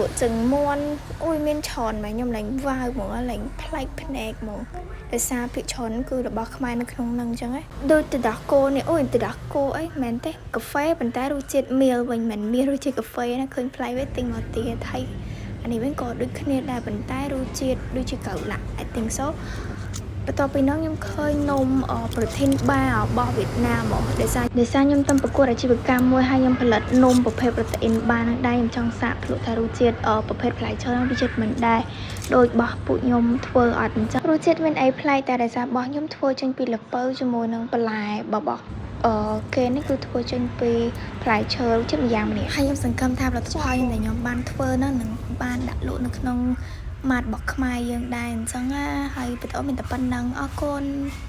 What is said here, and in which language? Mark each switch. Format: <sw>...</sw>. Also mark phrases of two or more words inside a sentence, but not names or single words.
<km>ក់ជើងមាន់អូយមានច្រើនមែនខ្ញុំឡើងវ៉ាវហ្មងឡើងប្លែកភ្នែកហ្មងដោយសារភាគច្រើនគឺរបស់ខ្មែរនៅក្នុងហ្នឹងអញ្ចឹងហ៎ដូចទឹកដោះគោនេះអូយទឹកដោះគោអីមែនទេកាហ្វេប៉ុ ន្តែរសជាតិមៀលវិញមិនមានរសជាតិកាហ្វេណាឃើញប្លែកវិញទិញមកទៀតហើយអានេះវិញក៏ដូចគ្នាដែរប៉ុន្តែរសជាតិដូចជាកៅឡាក់</km> <en>I think</en> <km>so បន្ទាប់ពីនោះខ្ញុំឃើញនំប្រធានបារបស់វៀតណាមមកដោយសារខ្ញុំទៅប្រកួតអាជីវ កម្មមួយហើយខ្ញុំផលិតនំប្រភេទ protein បានឹងដែរខ្ញុំចង់សាកភ្លក់ថារសជាតិប្រភេទផ្លែឈើរសជាតិមិនដែរដូចរបស់ពួកខ្ញុំធ្វើអត់អញ្ចឹងរសជាតិមានអីប្លែកតែដោយសាររបស់ខ្ញុំធ្វើចេញពីល្ពៅជាមួយនឹងបន្លែរបស់គេនេះគឺធ្វើចេញពីផ្លែឈើរសជាតិម្យ៉ាងម្នាក់ហើយខ្ញុំសង្ឃឹមថាផលិតផលដែលខ្ញុំបានធ្វើនោះនឹងបានដាក់លក់នៅក្នុងម៉ាតរបស់ខ្មែរយើងដែរអញ្ចឹងហើយបន្តមានតែប៉ុណ្្នឹងអរគុណ</km>